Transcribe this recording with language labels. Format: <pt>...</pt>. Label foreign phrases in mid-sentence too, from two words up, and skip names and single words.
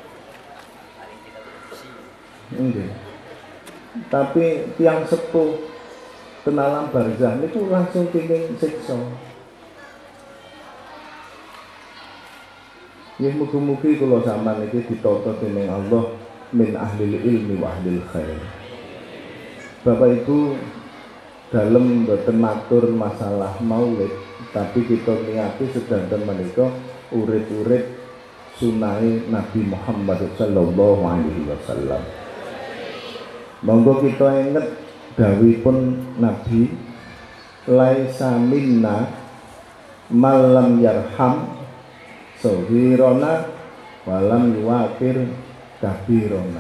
<jv>Nggih. Tapi tiang sepuh ten alam barzah niku langsung pingin siksa. Nggih mugi-mugi kula sampean iki ditata dening Allah</jv> <ar>من أهل العلم وأهل الخير.</ar> <jv>Bapak Ibu dalem mboten matur masalah maulid, tapi kita niati sedanten menika urip-urip sunahe Nabi Muhammad</jv> <ar>صلى الله عليه وسلم.</ar> <jv>Monggo kita inget dawuhipun Nabi,</jv> <ar>ليس منا من لم يرحم صغيرنا ولم يوقر كبيرنا.</ar>